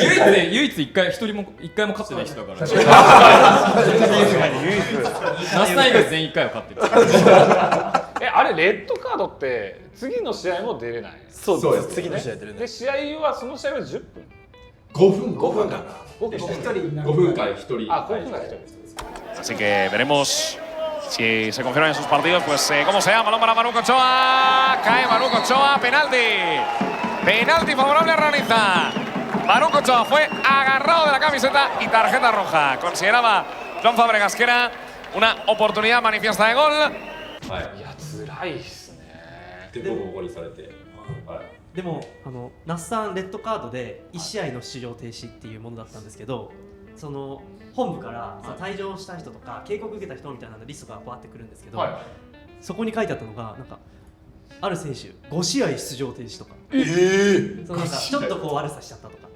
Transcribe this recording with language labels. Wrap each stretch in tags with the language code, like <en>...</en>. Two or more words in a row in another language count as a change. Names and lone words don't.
<ja>唯一一回も勝ってない人だから。ナスさん以外全員1回は勝ってる。あれレッドカードって次の試合も出れない。そうです。次の試合出れない。で試合はその試合は10分。 5分かな。 5分間1人。あ、5分間1人。</ja> <es>Así que veremos si se confirman en sus partidos, pues cómo sea. Balón para Manu Ochoa. Cae Manu Ochoa. Penalti favorable a Realiza. Manu Ochoa fue agarrado de la camiseta y tarjeta roja. Consideraba Joan Fábregas que era una oportunidad manifiesta de gol.</es> <ja>いや辛いっすね。でボコボコにされて。でも那須さんレッドカードで1試合の出場停止っていうものだったんですけど、その本部から退場した人とか警告受けた人みたいなリストがバーってくるんですけど、そこに書いてあったのがなんかある選手5試合出場停止とか、そのなんかちょっとこう悪さしちゃったとか、</ja>